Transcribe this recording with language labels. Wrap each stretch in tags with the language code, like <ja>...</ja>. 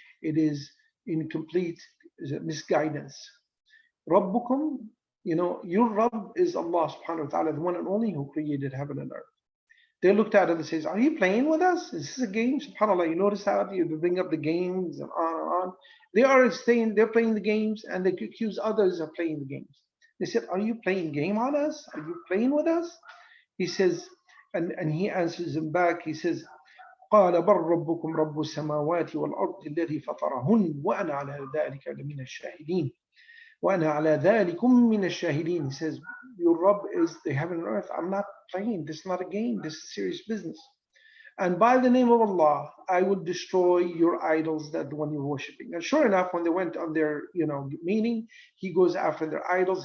<en>It is incomplete misguidance. Rabbukum, your Rabb is Allah subhanahu wa ta'ala, the one and only who created heaven and earth. They looked at it and says, are you playing with us? Is this a game? SubhanAllah, you notice how you bring up the games and on and on. They're playing the games, and they accuse others of playing the games. They said, are you playing game on us? Are you playing with us? He says, and he answers them back, he says,</en> <ar>قال بل ربكم رب السماوات والأرض الذي فطرهن وأنا على ذلك لمن الشاهدين. وأنا على ذلكم من الشاهدين.</ar> <en>He says, your Rabb is the heaven and earth. I'm not playing. This is not a game. This is serious business. And by the name of Allah, I will destroy your idols, that the one you're worshiping. And sure enough, when they went on their, meeting, he goes after their idols.</en>